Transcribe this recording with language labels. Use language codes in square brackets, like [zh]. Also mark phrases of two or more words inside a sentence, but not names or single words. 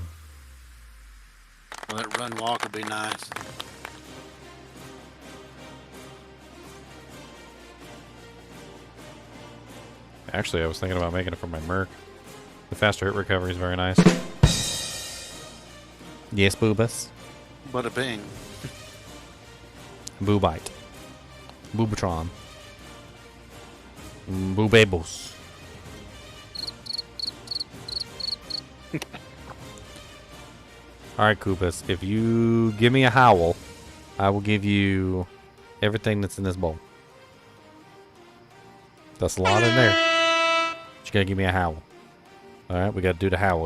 [en] Well, that run walk would be nice. Actually, I was thinking about making it for my Merc. The faster hit recovery is very nice. Yes, Boobus. Bada bing. Boobite. Boobatron. Boobabos. Alright, Koopas. If you give me a howl, I will give you everything that's in this bowl. That's a lot in there. But you gotta give me a howl. Alright, we gotta do the howl.